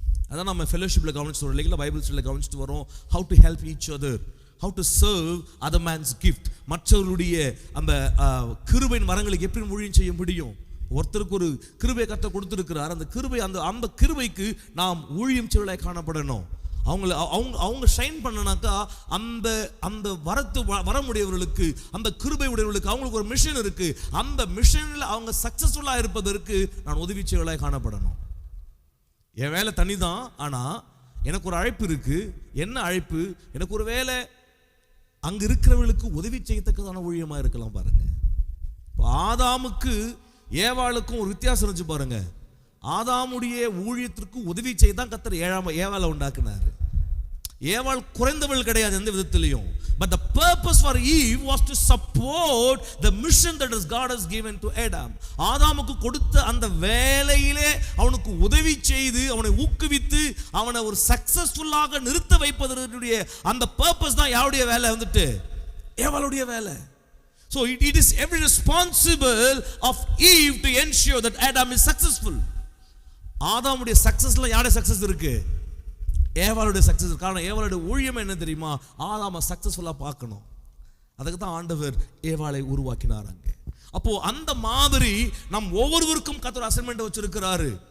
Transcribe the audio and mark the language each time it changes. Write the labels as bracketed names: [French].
[Tamil] அதான் நம்ம ஃபெலோஷிப்ல கவனிச்சுட்டு வரோம் இல்லைங்களா, பைபிள் ஸ்டடியில் கவனிச்சுட்டு வரோம். [English] how to help each other, how to serve other man's gift. [Tamil] மற்றவர்களுடைய அந்த கிருபையின் வரங்களுக்கு எப்படி ஊழியம் செய்ய முடியும். ஒருத்தருக்கு ஒரு கிருபை கர்த்தர் கொடுத்திருக்கிறார். அந்த கிருபை, அந்த கிருபைக்கு நாம் ஊழியம் செய்வதாய் காணப்படணும். அவங்க ஷைன் பண்ணனாக்கா அந்த வரமுடையவர்களுக்கு, அந்த கிருபை உடையவர்களுக்கு அவங்களுக்கு ஒரு மிஷன் இருக்கு. அந்த மிஷன்ல அவங்க சக்சஸ்ஃபுல்லா இருப்பதற்கு நான் உதவி செய்வதாய் காணப்படணும். என் வேலை தனிதான், ஆனா எனக்கு ஒரு அழைப்பு இருக்கு. என்ன அழைப்பு? எனக்கு ஒரு வேலை அங்க இருக்கிறவர்களுக்கு உதவி செய்யத்தக்கதான ஊழியமா இருக்கலாம். பாருங்க, ஆதாமுக்கு ஏவாளுக்கும் ஒரு வித்தியாசம் இருந்துச்சு பாருங்க. ஆதாமுடைய ஊழியத்திற்கு உதவி செய்தான் கர்த்தர் ஏவாளை உண்டாக்குனாரு. ஏவாள் குறைந்தவள் கிடையாது எந்த விதத்திலையும். [English] But the purpose for Eve was to support the mission that God has given to Adam. [Tamil] ஆதாமுக்கு கொடுத்த அந்த வேலையிலே அவனுக்கு உதவி செய்து, அவனை ஊக்குவித்து, அவனை ஒரு சக்சஸ்ஃபுல்லாக நிறுத்த வைப்பதற்குரிய அந்த பர்பஸ் தான் யாருடைய வேலை வந்துட்டு? ஏவாளுடைய வேலை. [English] So it is every responsible of Eve to ensure that Adam is successful. [Tamil] ஆதாமுடைய சக்சஸ்ல யாருடைய சக்சஸ் இருக்கு? ஏவாளுடைய சக்சஸ். காரணம், ஏவாளுடைய ஊழியம் என்ன தெரியுமா? ஆதாம சக்சஸ்ஃபுல்லா பார்க்கணும். அதுக்கு தான் ஆண்டவர் ஏவாளை உருவாக்கினார் அங்கே. அப்போ அந்த மாதிரி நம் ஒவ்வொருவருக்கும் கர்த்தர் அசைன்மெண்ட் வச்சிருக்கிறாரு.